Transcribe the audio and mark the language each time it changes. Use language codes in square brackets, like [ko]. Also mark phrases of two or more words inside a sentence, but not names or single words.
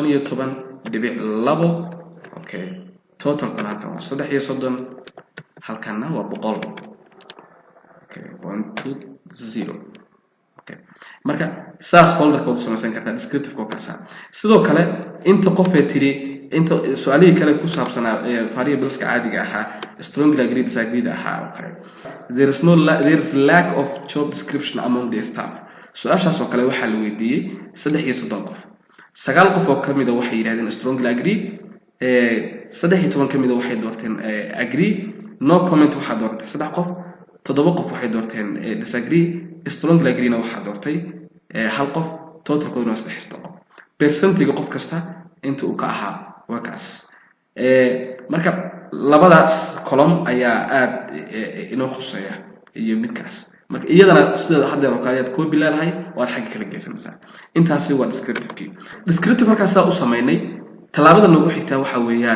[so] 15.2 [en] okay total [so] kan halkan waa 330 halkaana waa 100 okay 120 okay marka saas folder code samaysan kartaa descriptive ko kaasa sidoo kale inta qof ee tiri inta su'aalihi kale ku saabsanaa variableska caadiga ahaa [en] strongly agreed disagreed [so] ahaa [en] okay there is lack of job description among the staff [so] su'aashaas oo kale waxa la weydiiyay 330 qof 9 qof oo kamid ah waxay yiraahdeen [en] strongly agree [so] 13 kamid ah waxay doorteen agree [en] no comment [so] waxa doortay 3 qof 7 qof waxay doorteen disagree [en] strongly agree [so] na waxa doortay hal qof [en] total code [so] na 3 qof percentage qof kasta inta uu ka ahaa wakaas marka labadaas column ayaa aad inoo khuseeya iyo midkaas marka iyadana sida hadda oo kale aad copy leedahay waad xag kala geysanaysaa intaasi waa descriptive markaas u sameeynay talaabada nagu xigta waxa weeyaan